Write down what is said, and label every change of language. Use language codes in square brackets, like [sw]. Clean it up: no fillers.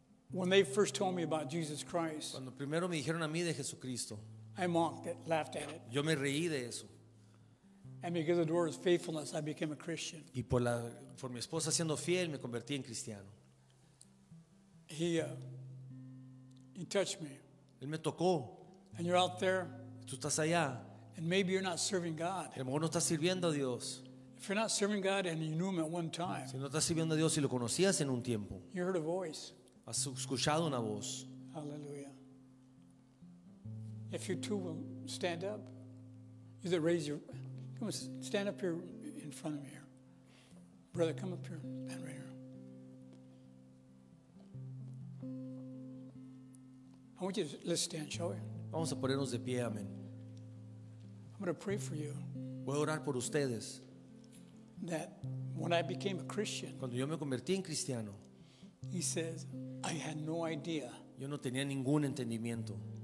[en] when they first told me about Jesus Christ, [es] cuando primero me dijeron a mí de Jesucristo, [en] I mocked it, laughed at it. [es] yo me reí de eso. [en] And because of the Lord's faithfulness, I became a Christian. [es] Y por mi esposa siendo fiel, me convertí en cristiano. [en] He You touched me. [es] Él me tocó. [en] And you're out there, [es] Tú estás allá. [en] and maybe you're not serving God. [es] A lo mejor no estás sirviendo a Dios. [en] If you're not serving God and you knew Him at one time, [es] Si no estás sirviendo a Dios y lo conocías en un tiempo, [en] you heard a voice. [es] has escuchado una voz. [en] Hallelujah. If you too will stand up, you that raise your, come on, stand up here in front of me here. Brother, come up here, stand right here. I want you to, let's stand, shall we? [es] Vamos a ponernos de pie, amén. [en] I'm going to pray for you [es] Voy a orar por ustedes. [en] that when I became a Christian, [es] Cuando yo me convertí en cristiano, [en] he says, I had no idea [es] yo no tenía ningún entendimiento